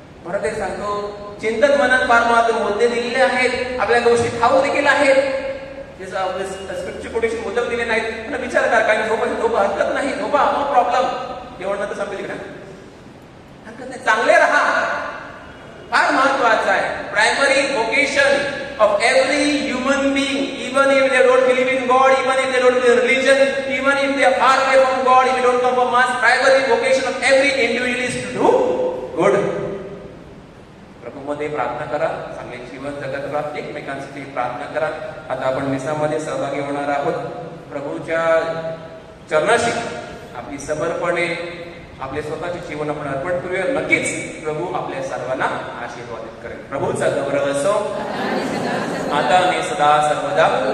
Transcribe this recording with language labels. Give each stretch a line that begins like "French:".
Marathi: परत एक सांगतो, चिंतन मनन फार महत्त्वाचे मुद्दे दिलेले आहेत, आपल्या गोष्टी ठाऊक देखील आहेत. स्क्रिप्टचे कोटेशन मुद्दे दिले नाहीत, पण विचार करा, काही झोपा हरकत नाही, झोपा,
English: No problem.
Marathi: जेवण तर संपली का हरकत नाही, चांगले राहा, फार महत्वाचं आहे.
English: Primary vocation of every human being, even if they don't believe in God, even if they don't believe in religion, even if they are far away from God, if they don't come from mass, primary vocation of every individual is to do good.
Marathi: प्रभूमध्ये प्रार्थना करा, चांगले जीवन जगत राहा, एकमेकांसाठी प्रार्थना करा. आता आपण मिसामध्ये सहभागी होणार आहोत. प्रभूच्या चरणाशी आपली समर्पणे, आपले स्वतःचे जीवन आपण अर्पण करूया. नक्कीच प्रभू आपल्या सर्वांना आशीर्वादित करेल. प्रभूचा गौरव असो आता आणि सदा सर्वदा.